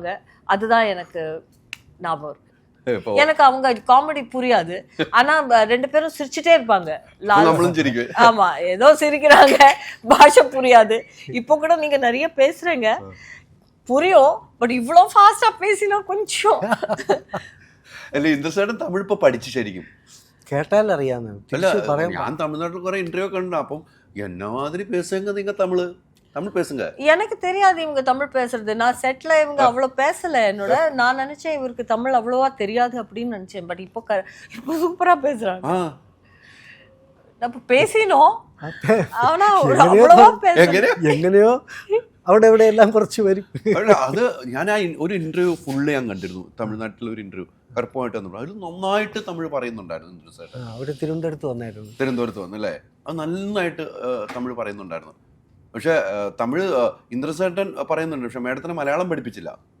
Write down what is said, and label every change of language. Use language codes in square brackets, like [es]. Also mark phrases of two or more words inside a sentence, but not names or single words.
[ta] அதுதான் எனக்கு ஞாபகம் இருக்கு. எனக்கு அவங்க காமெடி புரியாது, ஆனா ரெண்டு பேரும் சிரிச்சுட்டே இருப்பாங்க. ஆமா, ஏதோ சிரிக்கிறாங்க, பாஷை புரியாது. இப்போ கூட நீங்க நிறைய பேசுறீங்க, புரியும், பட் இவ்வளோ ஃபாஸ்டா பேசினா கொஞ்சம். [ml] അല്ല, ഇന്ദ്രൻസേട്ടൻ തമിഴ് ഇപ്പൊ പഠിച്ചു ശരിക്കും കേട്ടാൽ അറിയാന്ന്. ഞാൻ തമിഴ്നാട്ടിൽ കുറെ ഇന്റർവ്യൂ കണ്ടു. അപ്പം എന്നാതിരി [ta] പേசுங்க நீங்க தமிழ் பேசுங்க. எனக்கு தெரியாது இவங்க தமிழ் பேசுறது. நான் செட்ல இவங்க அவ்வளோ பேசல என்னோட. நான் நினைச்சேன் இவருக்கு தமிழ் அவ்வளோவா தெரியாது அப்படின்னு நினைச்சேன். பட் இப்போ சூப்பரா பேசுறாங்க. நம்ம பேசினோம், ஆனா அவ்வளோவா [ml] എങ്ങനെയോ അവിടെ ഇവിടെ എല്ലാം കുറച്ച് വരും. അത് ഞാൻ ആ ഒരു ഇന്റർവ്യൂ ഫുള്ള് ഞാൻ കണ്ടിരുന്നു. തമിഴ്നാട്ടിലെ ഒരു ഇന്റർവ്യൂ കറുപ്പമായിട്ട് വന്നു. അതിൽ നന്നായിട്ട് തമിഴ് പറയുന്നുണ്ടായിരുന്നു. അവിടെ തിരുവനന്തപുരത്ത് വന്നു അല്ലേ. അത് നന്നായിട്ട് തമിഴ് പറയുന്നുണ്ടായിരുന്നു. പക്ഷെ തമിഴ് ഇന്ദ്രൻസേട്ടൻ പറയുന്നുണ്ട്, പക്ഷെ മേഡത്തിന് മലയാളം പഠിപ്പിച്ചില്ല.